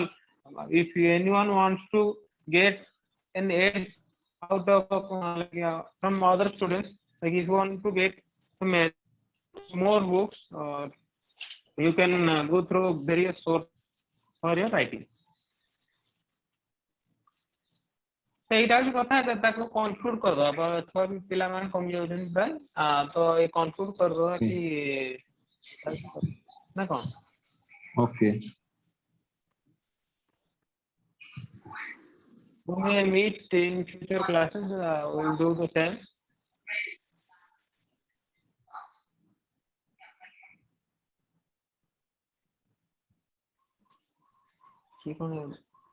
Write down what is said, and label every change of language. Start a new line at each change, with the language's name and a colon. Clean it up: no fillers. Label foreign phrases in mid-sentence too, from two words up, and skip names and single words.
English: If anyone wants to get an edge out of from other students, like if you want to get some more books, you can go through various sources for your writing.
Odia: ସେଇଟା ହଉଛି କଥା ତାକୁ କନକ୍ଲୁଡ କରିଦବା ଛୁଆ ପିଲାମାନେ କମି ଯାଉଛନ୍ତି ପ୍ରାୟ ତ ଏ କନକ୍ଲୁଡ କରିଦବା କି ନା କଣ?
English: Okay. We may meet in future classes. We'll do the same. Keep on.